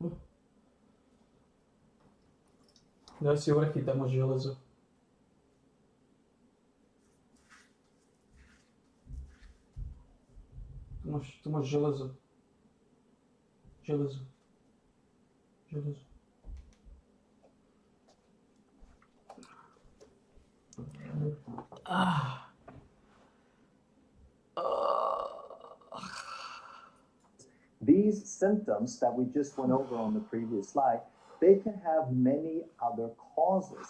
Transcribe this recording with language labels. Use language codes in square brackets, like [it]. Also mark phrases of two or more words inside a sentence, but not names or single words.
[sk] Daj si orechy, tam máš železo. Tu máš železo. Železo. [en] These symptoms that we just went over on the previous slide, they can have many other causes.